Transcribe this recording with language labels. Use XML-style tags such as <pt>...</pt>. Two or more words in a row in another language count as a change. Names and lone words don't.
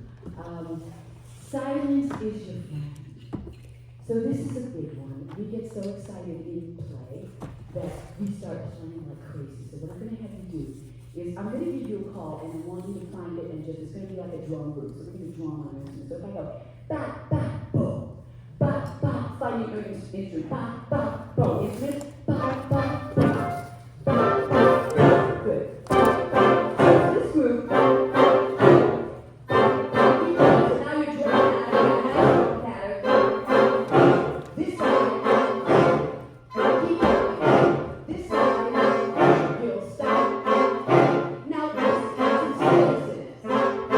<en>Silence is your friend. So this is a big one. We get so excited in play that we start playing like crazy. So what I'm going to have you do is I'm going to give you a call, and I want you to find it, and just it's going to be like a drum group. So we're going to drum on it. So if I go, ba, ba, boom, ba, ba, find your instrument, ba, ba, boom, instrument, ba, ba, ba, ba, ba, good. This group, so now you're drumming out of your natural pattern. This side, keep going. This side, you'll stop. Now this is spaces.</en>